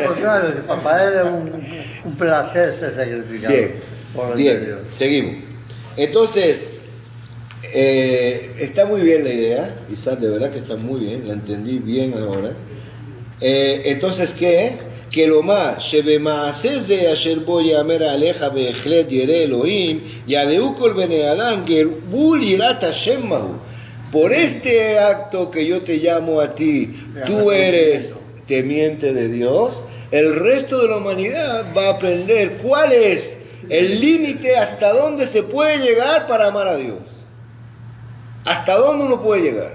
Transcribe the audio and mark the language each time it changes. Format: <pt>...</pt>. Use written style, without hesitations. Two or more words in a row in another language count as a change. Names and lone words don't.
<es>No, claro, para él es un placer ser sacrificado. Bien, seguimos. Entonces, está muy bien la idea, Isaac, de verdad que está muy bien, la entendí bien ahora. Entonces, ¿qué es? Que lo más,</es> <he>שבמעשה זה אשר בו יאמר עליך בהחלט ירא אלוהים, ידעו כל בני אדם כי בול יראת השם מהו.</he> <es>Por este acto que yo te llamo a ti, tú eres temiente de Dios, el resto de la humanidad va a aprender cuál es el límite hasta dónde se puede llegar para amar a Dios. Hasta dónde uno puede llegar.</es>